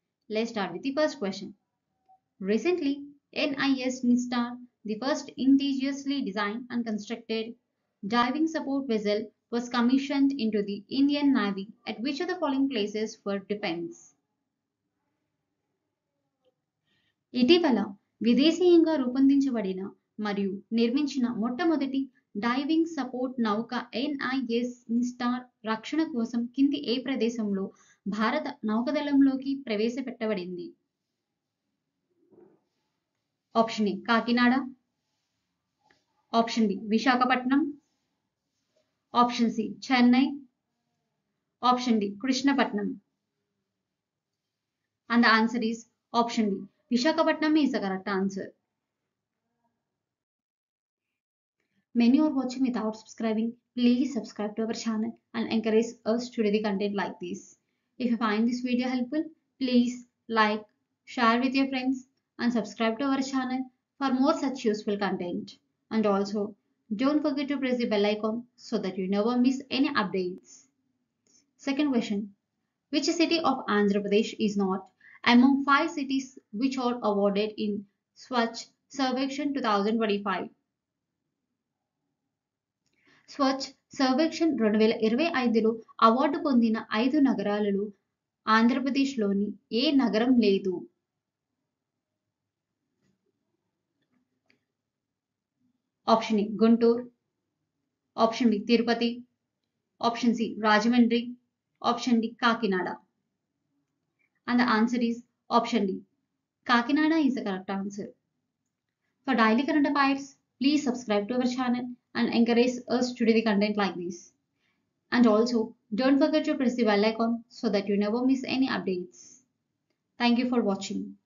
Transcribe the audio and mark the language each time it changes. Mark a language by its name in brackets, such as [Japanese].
[English] Let's start with the first question. Recently, NIS Nistar, the first indigenously designed and constructed diving support vessel, was commissioned into the Indian Navy at which of the following places for defense? [Telugu] ఇటీవల విదేశీయంగా రూపొందించబడిన మరియు నిర్మించిన మొట్టమొదటి diving support నౌక NIS నిస్టార్ రక్షణ కోసం కింది ఏ ప్రదేశంలో భారత నౌకాదళంలోకి ప్రవేశపెట్టబడింది? Option ఏ Kakinada, option B Visakhapatnam, option C Chennai, option D Krishnapatnam. [English] And the answer is option B. Visakhapatnam is the correct answer. Many are watching without subscribing. Please subscribe to our channel and encourage us to do the content like this. If you find this video helpful, please like, share with your friends and subscribe to our channel for more such useful content. And also, don't forget to press the bell icon so that you never miss any updates. Second question. Which city of Andhra Pradesh is not among 5 cities which are awarded in Swachh Sarvekshan 2025? [Telugu] Swachh Sarvekshan 2025లో award పొందిన 5 నగరాలలో ఆంధ్రప్రదేశ్లోని ఏ నగరం లేదు? Option ఏ Guntur, option B Tirupati, option C Rajahmundry, option D Kakinada. [English] And the answer is option D. Kakinada is the correct answer. For daily current affairs, please subscribe to our channel and encourage us to do the content like this. And also, don't forget to press the bell icon so that you never miss any updates. Thank you for watching.